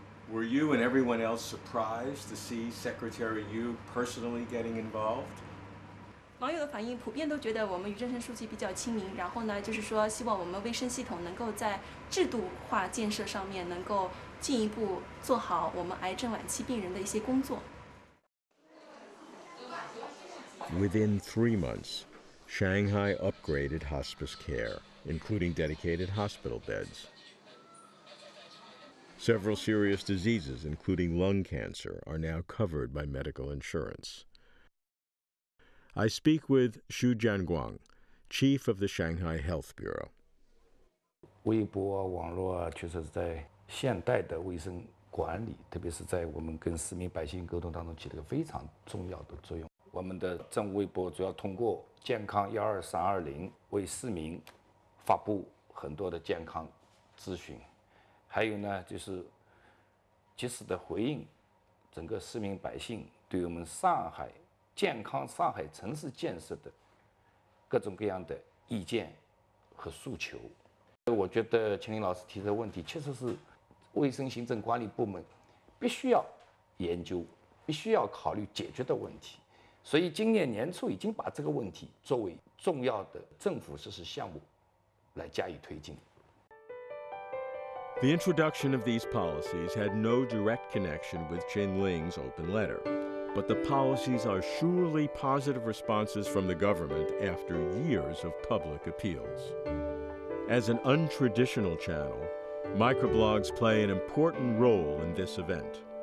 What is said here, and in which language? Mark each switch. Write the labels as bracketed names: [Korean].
[English] Were you and everyone else surprised to see Secretary Yu personally getting involved? [Chinese] 网友的反应普遍都觉得我们于正声书记比较亲民，然后呢，就是说希望我们卫生系统能够在制度化建设上面能够进一步做好我们癌症晚期病人的一些工作。 [English] Within 3 months, Shanghai upgraded hospice care, including dedicated hospital beds. Several serious diseases, including lung cancer, are now covered by medical insurance. I speak with Xu Jianguang, chief of the Shanghai Health Bureau. [Chinese] 微博网络确实在现代的卫生管理，特别是在我们跟市民百姓沟通当中起了一个非常重要的作用。我们的政务微博主要通过健康12320为市民发布很多的健康咨询，还有呢就是及时的回应整个市民百姓对我们上海健康上海城市建设的各种各样的意见和诉求。我觉得秦林老师提的问题确实是卫生行政管理部门必须要研究、必须要考虑解决的问题。所以今年年初已经把这个问题作为重要的政府实施项目来加以推进。 [English] The introduction of these policies had no direct connection with Qingling's open letter, but the policies are surely positive responses from the government after years of public appeals. As an untraditional channel, microblogs play an important role in this event.